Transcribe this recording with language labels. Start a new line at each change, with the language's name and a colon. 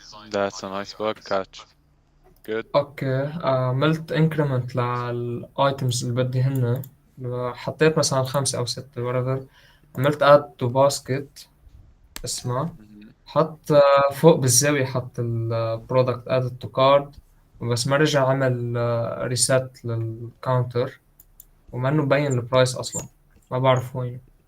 English: that's a nice bug catch good.
Arabic: اوكي، عملت انكريمنت للايتمز اللي بدي هن. حطيت مثلا 5 أو 6 whatever. عملت
English: add to basket
Arabic: اسمها. مهم. حط فوق بالزاوية حط البرودكت
English: added to cart،
Arabic: وبس ما رجع عمل ريسيت للكاونتر، وما انه مبين البرايس اصلا ما بعرف وين.